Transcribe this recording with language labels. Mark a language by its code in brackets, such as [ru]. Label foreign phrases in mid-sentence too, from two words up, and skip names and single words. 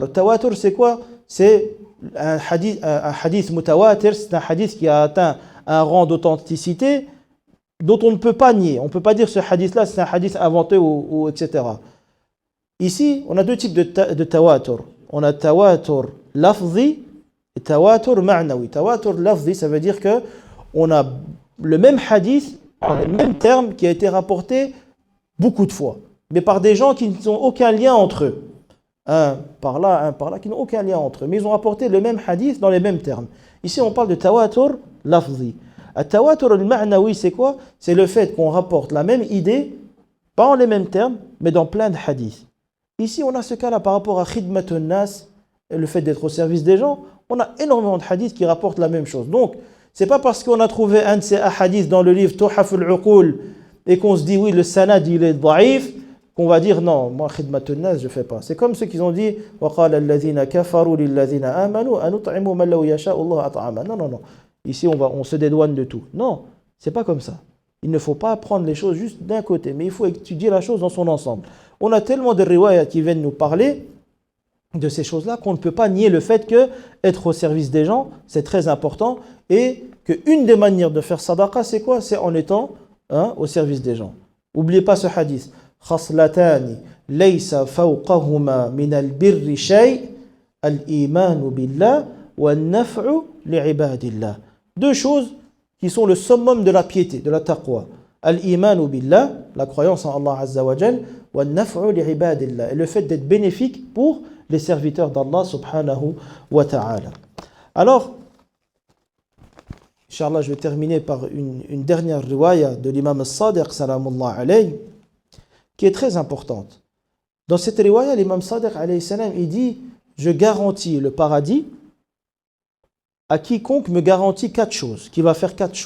[fr] Le tawatur, c'est quoi? C'est un [ar] حديث متواتر, [fr] c'est un hadith qui a atteint un rang d'authenticité dont on ne peut pas nier. On ne peut pas dire ce hadith-là, c'est un hadith inventé ou etc. Ici, on a deux types de tawatur. On a [ar] تواتر لفظي [fr] et [ar] تواتر معنوي. تواتر لفظي, [fr] ça veut dire que on a le même hadith, le même terme qui a été rapporté beaucoup de fois, mais par des gens qui n'ont aucun lien entre eux. Un par là, qui n'ont aucun lien entre eux. Mais ils ont rapporté le même hadith dans les mêmes termes. Ici, on parle de [ar] تواتر لفظي. [fr] Le [ar] التواتر المعنوي, [fr] c'est quoi? C'est le fait qu'on rapporte la même idée, pas en les mêmes termes, mais dans plein de hadiths. Ici, on a ce cas-là par rapport à [ar] خدمة الناس, [fr] le fait d'être au service des gens. On a énormément de hadiths qui rapportent la même chose. Donc, c'est pas parce qu'on a trouvé un de ces hadiths dans le livre Tuhaf al-Uqul et qu'on se dit oui, le sanad il est daïf, qu'on va dire non, moi [ar] خدمة الناس [fr] je fais pas. C'est comme ceux qui ont dit [ar] وقال الذين كفروا للذين آمنوا أنطعم من لو يشاء الله أطعمه. [fr] Non. Ici on se dédouane de tout. Non, c'est pas comme ça. Il ne faut pas prendre les choses juste d'un côté, mais il faut étudier la chose dans son ensemble. On a tellement de riwayat qui viennent nous parler de ces choses-là qu'on ne peut pas nier le fait que être au service des gens, c'est très important et qu'une des manières de faire sadaqa, c'est quoi? C'est en étant au service des gens. N'oubliez pas ce hadith. [ar] خصلتان ليس فوقهما من البر شيء الإيمان بالله والنفع لعباد الله. [fr] Deux choses qui sont le summum de la piété, de la taqwa. [ar] الإيمان بالله, [fr] la croyance en Allah [ar] عز وجل والنفع لعباد الله, [fr] et le fait d'être bénéfique pour les serviteurs d'Allah [ar] سبحانه وتعالى. [fr] Alors, Inch'Allah, je vais terminer par une dernière riwaya de l'imam al-Sadiq, [ar] سلام الله عليه, [fr] qui est très importante. Dans cette riwaya, l'imam Sadiq, [ar] عليه السلام, [fr] il dit « Je garantis le paradis à quiconque me garantit 4 choses, qui va faire 4 choses.